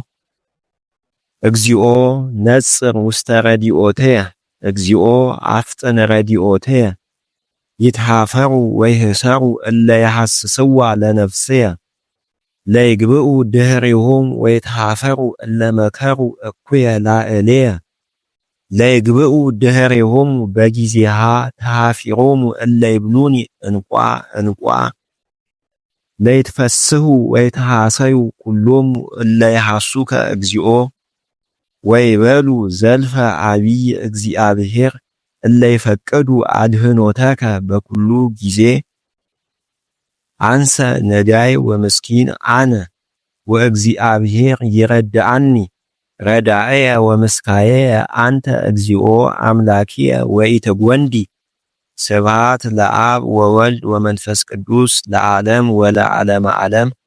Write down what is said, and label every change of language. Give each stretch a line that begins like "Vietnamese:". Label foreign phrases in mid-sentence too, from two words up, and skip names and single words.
Geez: እግዚኦ ነጽር ውስተ ረዲኦትየ እግዚኦ አፍጥን ረዲኦትየ ይትሃፈሩ ወይህሰሩ እለ ያሐስስዋ ለነፍስየ ለይግብኡ ድህሪሆም ወይትሃፈሩ እለ መከሩ እኩየ ላዕሌየ ለይግብኡ ድህሪሆም በጊዜሃ ተሃፊሮሙ እለ ይብሉኒ እንቋ እንቋ ለይትፈስሑ ወይትሃሰዩ ኩሎሙ እለ ይሐሱከ እግዚኦ ወይበሉ ዘልፈ አቢይ እግዚአብሔር እለ ይፈቅዱ አድህኖተከ በኩሉ ጊዜ አንሰ ነዳይ ወምስኪን አነ ወእግዚአብሔር ይረዳአኒ ረዳእየ ወምስካየ አንተ እግዚኦ አምላኪየ ወኢትጐንዲ ስብሃት ለአብ ወወልድ ወመንፈስ ቅዱስ ለዓለም ወለዓለመ ዓለም።